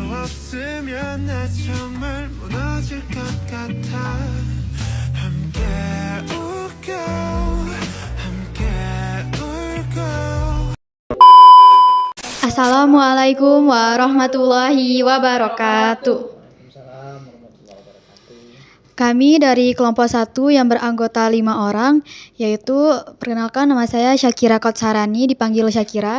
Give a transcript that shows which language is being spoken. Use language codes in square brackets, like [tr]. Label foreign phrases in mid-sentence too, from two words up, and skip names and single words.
[ko] 없으면 나 정말 무너질 것 같아. 함께 웃고 함께 울고. [ar] السلام عليكم ورحمة الله وبركاته. [id] Kami dari kelompok 1 yang beranggota 5 orang, yaitu perkenalkan nama saya Syakira Kotsarani, dipanggil Syakira.